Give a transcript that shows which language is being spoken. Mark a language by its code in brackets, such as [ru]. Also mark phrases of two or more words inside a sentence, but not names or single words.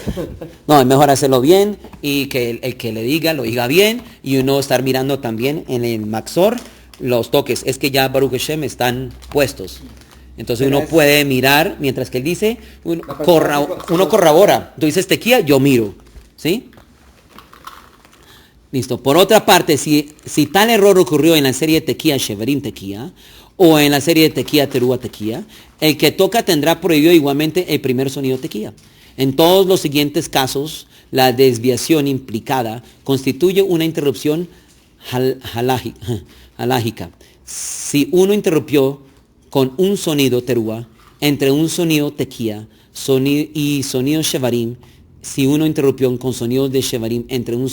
[es] No, es mejor hacerlo bien y que el que le diga, lo diga bien y uno estar mirando también en el Maxor los toques. Es que ya [he] ברוך השם [es] están puestos. Entonces uno puede mirar, mientras que él dice, uno corrobora. Tú dices tequía, yo miro. ¿Sí? Listo. Por otra parte, si tal error ocurrió en la serie de [he] תקיעה שברים תקיעה, [es] o en la serie de [he] תקיעה תרועה תקיעה, [es] el que toca tendrá prohibido igualmente el primer sonido tequía. En todos los siguientes casos, la desviación implicada constituye una interrupción halágica. Si uno interrumpió con un sonido Terúa entre un sonido tequía y sonido Shevarim, si uno interrumpió con sonidos de Shevarim entre un